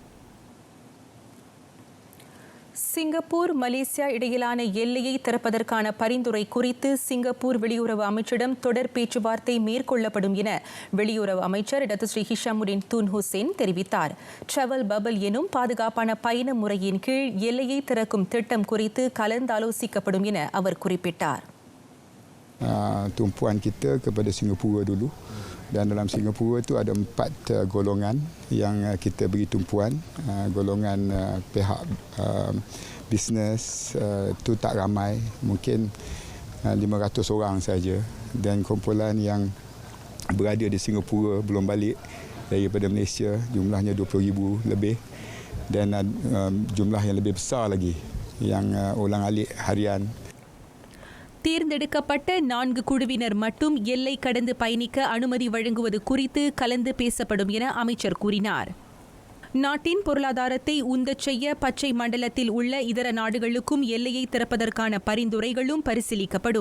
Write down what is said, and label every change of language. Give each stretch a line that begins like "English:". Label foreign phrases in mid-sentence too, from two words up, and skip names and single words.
Tamil: சிங்கப்பூர் மலேசியா இடையிலான எல்லையை திறப்பதற்கான பரிந்துரை குறித்து சிங்கப்பூர் வெளியுறவு அமைச்சரிடம் தொடர் பேச்சுவார்த்தை மேற்கொள்ளப்படும் என வெளியுறவு அமைச்சர் டத்துஸ்ரீ ஹிஷாமுடின் துன் ஹுசேன் தெரிவித்தார்.
English: travel bubble
Tamil: எனும் பாதுகாப்பான பயண முறையின் கீழ் எல்லையை திறக்கும் திட்டம் குறித்து கலந்தாலோசிக்கப்படும் என அவர் குறிப்பிட்டார்.
Malay: Tumpuan kita kepada Singapura dulu, dan dalam Singapura itu ada 4 golongan yang kita beri tumpuan. Golongan pihak bisnes itu tak ramai, mungkin 500 orang saja, dan kumpulan yang berada di Singapura belum balik daripada Malaysia jumlahnya 20,000 lebih, dan jumlah yang lebih besar lagi yang ulang-alik harian.
Tamil: தேர்ந்தெடுக்கப்பட்ட 4 குழுவினர் மட்டும் எல்லை கடந்து பயணிக்க அனுமதி வழங்குவது குறித்து கலந்து பேசப்படும் என அமைச்சர் கூறினார். நாட்டின் பொருளாதாரத்தை உந்தச் செய்ய பச்சை மண்டலத்தில் உள்ள இதர நாடுகளுக்கும் எல்லையை திறப்பதற்கான பரிந்துரைகளும் பரிசீலிக்கப்படும்.